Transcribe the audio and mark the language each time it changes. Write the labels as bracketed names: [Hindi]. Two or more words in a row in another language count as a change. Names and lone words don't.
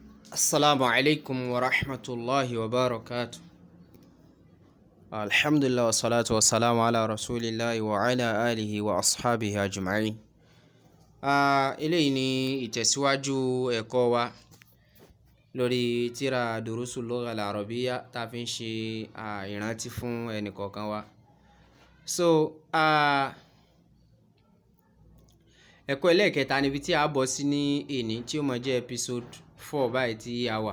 [Arabic] السلام عليكم ورحمة الله وبركاته. الحمد لله والصلاة والسلام على رسول الله وعلى آله وأصحابه أجمعين. [Yoruba] Eléyìí ni ìtẹ̀síwájú ẹ̀kọ́ wa lórí tírà Durusul Lugha al-Arabiyya tá fi ń ṣe ìrántí fún ẹnìkọ̀ọ̀kan wa. So ẹ̀kọ́ ẹlẹ́ẹ̀kẹta níbi tí a bọ̀ sí ní èní tí ó máa jẹ́ episode 4 báyìí tí a wà.